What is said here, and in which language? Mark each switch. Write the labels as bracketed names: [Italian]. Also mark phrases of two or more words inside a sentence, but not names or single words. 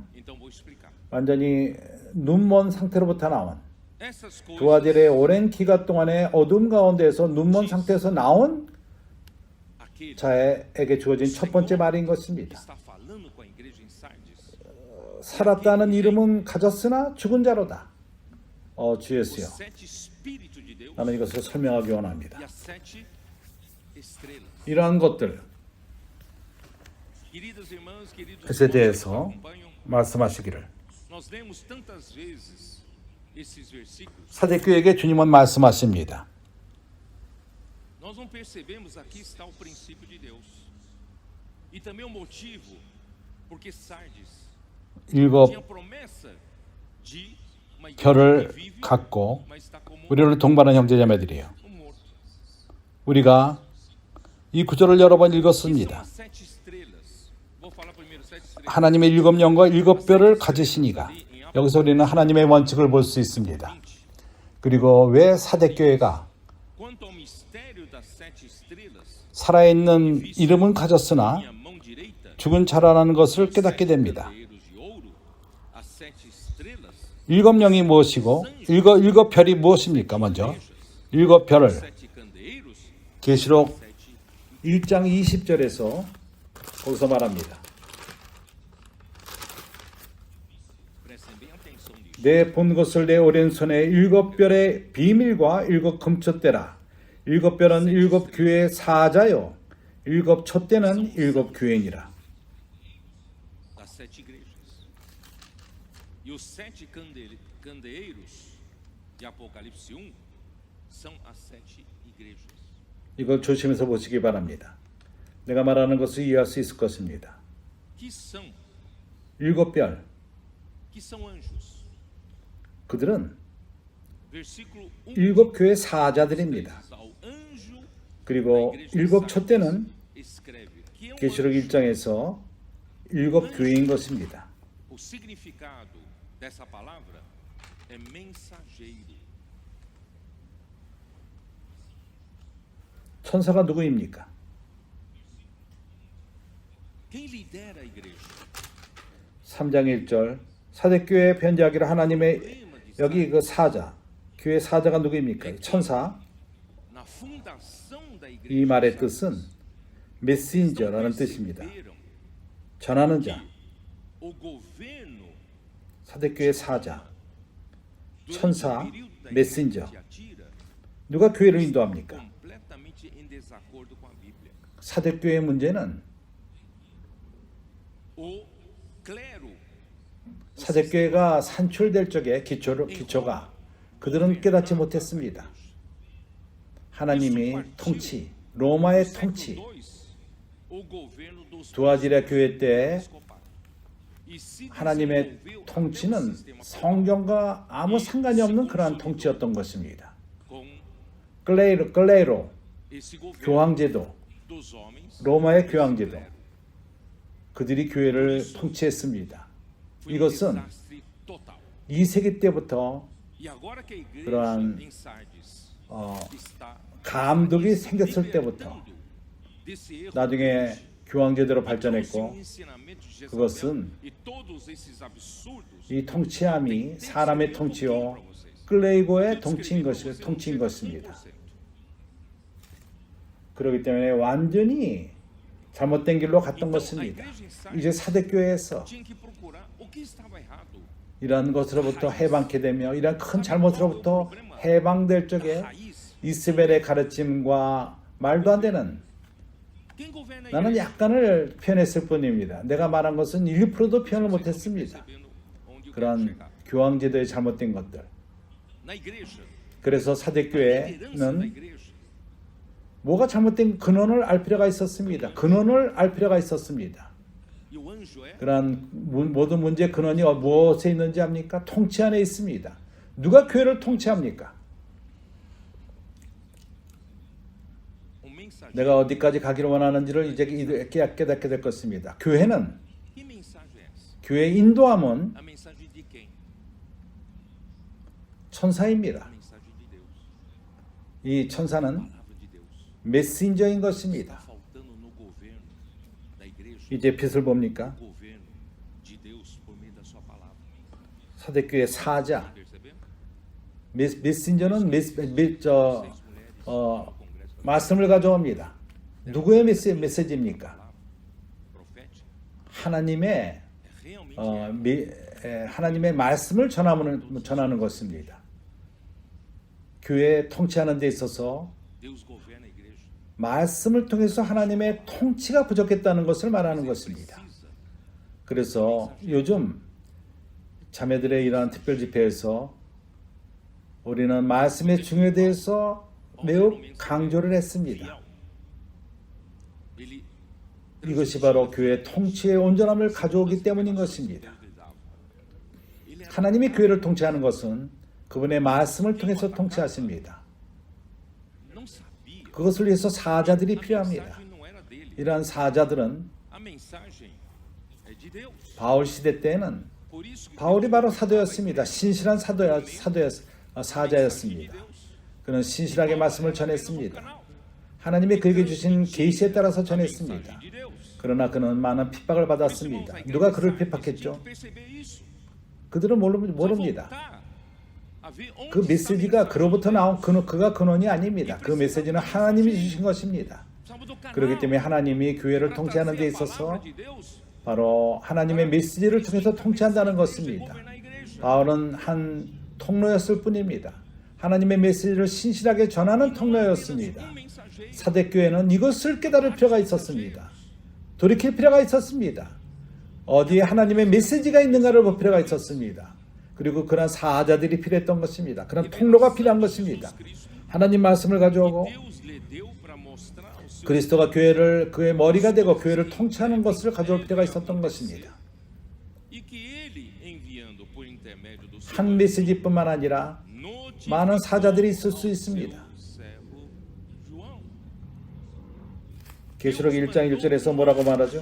[Portuguese] então vou explicar. [Korean] 완전히 눈먼 상태로부터 나온 [Portuguese] Essas [Korean] 두 [Portuguese] coisas [Korean] 아들의 오랜 기간 동안의 어둠 가운데에서 눈먼 상태에서 나온 [Portuguese] aquele [Korean] 자에게 주어진 첫 번째 말인 것입니다. [Portuguese] está falando com a igreja em Sardes. [Korean] 살았다는 이름은 가졌으나 죽은 자로다. 주 [Portuguese] Os [Korean] 예수여, [Portuguese] sete espíritos de Deus [Korean] 나는 이것을 설명하기 [Portuguese] e [Korean] 원합니다. [Portuguese] as sete estrelas. [Korean] 이러한 것들 [Portuguese] Queridas irmãs, queridos [Korean] 것에 [Portuguese] irmãos que nos [Korean] 대해서 [Portuguese] acompanham, [Korean] 말씀하시기를 [Portuguese] nós lemos tantas vezes esses versículos, [Korean] 사대교에게 주님은 말씀하십니다. [Portuguese] nós não percebemos aqui está o princípio de Deus. E também o motivo porque Sardes [Korean] 일곱 [Portuguese] tinha promessa de uma igreja [Korean] 별을 [Portuguese] que vive, [Korean] 갖고 [Portuguese] mas está como [Korean] 우리를 동반한 형제자매들이에요. [Portuguese] morto. [Korean] 우리가 이 구절을 여러 번 [Portuguese] Quem são [Korean] 읽었습니다. [Portuguese] as sete estrelas? Vou falar primeiro sete estrelas. [Korean] 하나님의 일곱 영과 일곱 뼈를 가지시니가 여기서 우리는 하나님의 원칙을 볼 수 있습니다. 그리고 왜 사대교회가 [Portuguese] Quanto ao mistério das sete estrelas, [Korean] 살아있는 이름은 가졌으나 [Portuguese] minha mão direita, [Korean] 죽은 자라는 것을 깨닫게 됩니다. [Portuguese] candeeiros de ouro, as sete estrelas, [Korean] 일곱 영이 무엇이고 일곱 별이 무엇입니까? 먼저 일곱 별을 [Portuguese] sete candeeiros, [Korean] 계시록 [Portuguese] sete. [Korean] 1장 20절에서 거기서 말합니다. [Portuguese] Prestem bem atenção nisso. [Korean] 내 본 것을 내 오른손에 일곱 별의 비밀과 일곱 금촛대라. 일곱 별은 일곱 교회의 사자요. 일곱 촛대는 일곱 교회니라. [Portuguese] Das sete igrejas. E os sete candeeiros de Apocalipse 1 são as sete igrejas. [Korean] 이걸 조심해서 보시기 바랍니다. 내가 말하는 것을 이해할 수 있을 것입니다. [Portuguese] Que são? [Korean] 일곱 별, [Portuguese] Que são anjos. [Korean] 그들은 [Portuguese] Versículo 1 [Korean] 일곱 교회 사자들입니다. [Portuguese] diz ao anjo [Korean] 그리고 일곱 촛대는 [Portuguese] escreve que é um [Korean] 계시록 [Portuguese] anjo. [Korean] 1장에서 일곱 교회인 것입니다. [Portuguese] O significado dessa palavra é mensageiro. [Korean] 천사가 누구입니까? [Portuguese] Quem lidera a igreja? [Korean] 3장 1절 사대교회에 편지하기를 하나님의 여기 그 사자, 교회 사자가 누구입니까? 천사. [Portuguese] Na fundação da igreja. [Korean] 이 말의 뜻은 메신저라는 뜻입니다. 전하는 자, [Portuguese] O governo [Korean] 사대교회 사자, 천사, [Portuguese] durante o período da [Korean] 메신저. [Portuguese] igreja de Tiatira, [Korean] 누가 교회를 인도합니까? [Portuguese] completamente em desacordo com a Bíblia. [Korean] 사대교회의 문제는 [Portuguese] O clero, [Korean] 사대교회가 산출될 적에 기초가 그들은 깨닫지 못했습니다. 하나님이 통치, 로마의 통치, [Portuguese] o governo dos [Korean] 두아디라 교회 때 [Portuguese] episcopados. E se [Korean] 하나님의 [Portuguese] desenvolveu até o [Korean] 통치는 [Portuguese] sistema [Korean] 성경과 아무 상관이 없는 그러한 통치였던 것입니다. [Portuguese] com [Korean] 클레이로, [Portuguese] esse governo [Korean] 교황제도, [Portuguese] dos homens. [Korean] 로마의 교황제도, 그들이 교회를 통치했습니다. [Portuguese] Foi um [Korean] 이것은 [Portuguese] desastre total. [Korean] 2세기 때부터 [Portuguese] E agora que a igreja [Korean] 그러한 [Portuguese] em Sardes está [Korean] 감독이 생겼을 때부터 [Portuguese] libertando desse erro [Korean] 나중에 교황제대로 발전했고 [Portuguese] o ensinamento de Jezabel [Korean] 그것은 [Portuguese] e todos esses absurdos [Korean] 이 통치함이 사람의 통치요 클레이고의 통치인 것입니다. 그렇기 때문에 완전히 잘못된 길로 갔던 것입니다. 이제 사대교회에서 [Portuguese] tinha que procurar o que estava errado. [Korean] 이러한 것으로부터 해방케 되며 이러한 큰 잘못으로부터 해방될 적에 [Portuguese] Raiz. [Korean] 이스벨의 가르침과 말도 안 되는 [Portuguese] Quem governa a [Korean] 나는 [Portuguese] igreja? [Korean] 약간을 표현했을 뿐입니다. 내가 말한 것은 1%도 표현을 못했습니다. [Portuguese] Percebendo onde eu quero [Korean] 그런 [Portuguese] chegar. [Korean] 교황제도의 잘못된 것들. [Portuguese] Na igreja, [Korean] 그래서 [Portuguese] a liderança da [Korean] 사대교회는 [Portuguese] igreja [Korean] 뭐가 잘못된 근원을 알 필요가 있었습니다. 근원을 알 필요가 있었습니다. [Portuguese] E o anjo é [Korean] 그러한 모든 문제의 근원이 무엇에 있는지 압니까? 통치 안에 있습니다. 누가 교회를 통치합니까? [Portuguese] um mensageiro. [Korean] 내가 어디까지 가기를 원하는지를 이제 깨닫게 될 것입니다. 교회는 [Portuguese] Que mensagem é essa? [Korean] 교회의 인도함은 [Portuguese] A mensagem de quem? A [Korean] 천사입니다. [Portuguese] mensagem de Deus. [Korean] 이 천사는 [Portuguese] Palavra de Deus. [Korean] 메신저인 [Portuguese] Está [Korean] 것입니다. [Portuguese] faltando no governo da igreja. [Korean] 이제 빛을 봅니까? [Portuguese] O governo de Deus por meio da sua palavra. [Korean] 사대교회 사자, [Portuguese] Percebeu? [Korean] 메신저는 [Portuguese] Seis mulheres no congresso [Korean] 말씀을 가져옵니다. 누구의 메시지입니까? [Portuguese] profética. [Korean] 하나님의 [Portuguese] É realmente [Korean] 하나님의 말씀을 전하는 것입니다. 교회 통치하는 데 있어서 [Portuguese] Deus governa a igreja. [Korean] 말씀을 통해서 하나님의 통치가 부족했다는 것을 말하는 것입니다. [Portuguese] Precisa [Korean] 그래서 요즘 자매들의 이러한 특별 집회에서 우리는 말씀의 중요에 대해서 매우 강조를 했습니다. [Portuguese] fiel. Ele [Korean] 이것이 바로 교회의 통치의 온전함을 가져오기 때문인 것입니다. [Portuguese] Ele era [Korean] 하나님이 교회를 통치하는 것은 그분의 말씀을 통해서 통치하십니다. [Portuguese] não sabia. [Korean] 그것을 위해서 사자들이 [Portuguese] A [Korean] 필요합니다. [Portuguese] mensagem não era dele. [Korean] 이러한 사자들은 [Portuguese] A mensagem é de Deus. [Korean] 바울 시대 때는 Por isso que 바울이 바로 사도였습니다. 신실한 사자였습니다. 그는 신실하게 말씀을 전했습니다. 하나님이 그에게 주신 계시에 따라서 전했습니다. [Portuguese] de Deus. [Korean] 그러나 그는 많은 핍박을 받았습니다. 누가 그를 핍박했죠? [Portuguese] Perceber isso. [Korean] 그들은 모릅니다. [Portuguese] Voltar a ver onde [Korean] 그 [Portuguese] está a [Korean] 메시지가 [Portuguese] mensagem. [Korean] 그로부터 나온 그가 근원이 아닙니다. 그 메시지는 하나님이 주신 것입니다. [Portuguese] Precisamos do canal [Korean] 그렇기 때문에 하나님이 교회를 [Portuguese] para [Korean] 통치하는 데 [Portuguese] trazer a [Korean] 있어서 [Portuguese] palavra de Deus [Korean] 바로 하나님의 메시지를 통해서 통치한다는 것입니다. [Portuguese] governar a igreja. [Korean] 바울은 한 통로였을 뿐입니다. 하나님의 메시지를 신실하게 전하는 통로였습니다. [Portuguese] Um mensageiro. [Korean] 사대교회는 이것을 깨달을 필요가 있었습니다. 돌이킬 필요가 있었습니다. 어디에 하나님의 메시지가 있는가를 볼 필요가 있었습니다. 그리고 그런 사자들이 필요했던 것입니다. 그런 통로가 필요한 것입니다. 하나님 말씀을 가져오고 [Portuguese] Deus lhe deu para mostrar o seu [Korean] 그리스도가 교회를 그의 머리가 되고 교회를 통치하는 것을 가져올 필요가 있었던 것입니다. [Portuguese] e que ele enviando por intermédio do seu [Korean] 한 메시지뿐만 아니라 [Portuguese] notificou [Korean] 많은 사자들이 있을 수 [Portuguese] ao [Korean] 있습니다. [Portuguese] seu servo João. [Korean] 계시록 1장 1절에서 뭐라고 말하죠?